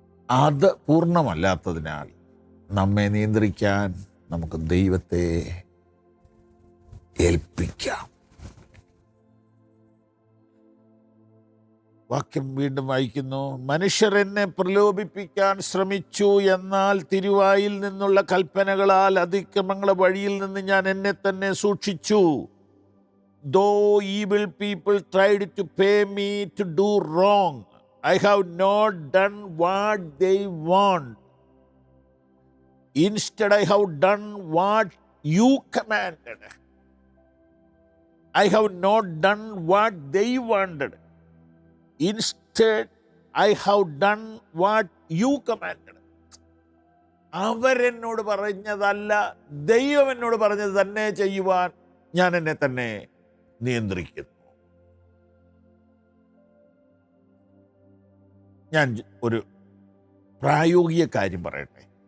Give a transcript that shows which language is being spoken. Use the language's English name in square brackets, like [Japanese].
[Malayalam] അത് പൂർണ്ണമല്ലാത്തതിനാൽ നമ്മെ നിയന്ത്രിക്കാൻ നമുക്ക് ദൈവത്തെ ഏൽപ്പിക്കാം. വാക്യം വീണ്ടും വായിക്കുന്നു. മനുഷ്യർ എന്നെ പ്രലോഭിപ്പിക്കാൻ ശ്രമിച്ചു, എന്നാൽ തിരുവായിൽ നിന്നുള്ള കൽപ്പനകളാൽ അതിക്രമങ്ങളുടെ വഴിയിൽ നിന്ന് ഞാൻ എന്നെ തന്നെ സൂക്ഷിച്ചു. [English] Though evil people tried to pay me to do wrong, I have not done what they want. Instead, I have done what you commanded. I have not done what they wanted. Instead, I have done what you commanded. [Malayalam] അവരെന്നോട് പറഞ്ഞതല്ല, ദൈവം എന്നോട് പറഞ്ഞത് തന്നെ ചെയ്യുവാൻ ഞാൻ എന്നെ തന്നെ നിയന്ത്രിക്കുന്നു. ഞാൻ ഒരു പ്രായോഗിക കാര്യം പറയട്ടെ.